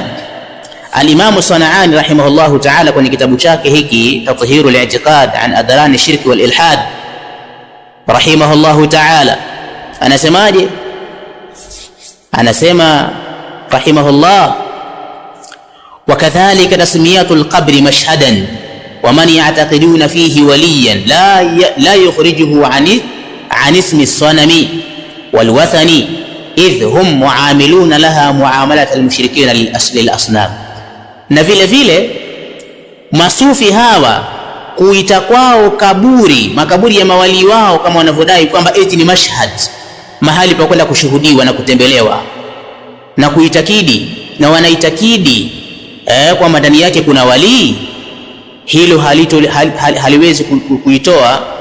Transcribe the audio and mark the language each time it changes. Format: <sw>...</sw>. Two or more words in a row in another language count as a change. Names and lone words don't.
<sw>Al-Imam Sana'ani</sw> <ar>رحمه الله تعالى</ar> <sw>kwenye kitabu chake hiki Tathhirul I'tiqad an Adran ash-Shirk wal Ilhad</sw> <ar>رحمه الله تعالى</ar> <sw>anasemaje?</sw> <ar>Anasema رحمه الله وكذلك تسمية القبر مشهدا ومن يعتقدون فيه وليا لا يخرجه عن اسم الصنم والوثن إذ هم معاملون لها معاملة المشركين للأصنام.</ar> <sw>Na vile vile masufi hawa kuita kwao makaburi ya mawali wao kama wanavyodai kwamba eti ni mashhad, mahali pa kwenda kushuhudiwa na kutembelewa na kuitakidi, na wanaitakidi kwamba ndani yake kuna walii, hilo haliwezi kuitoa</sw>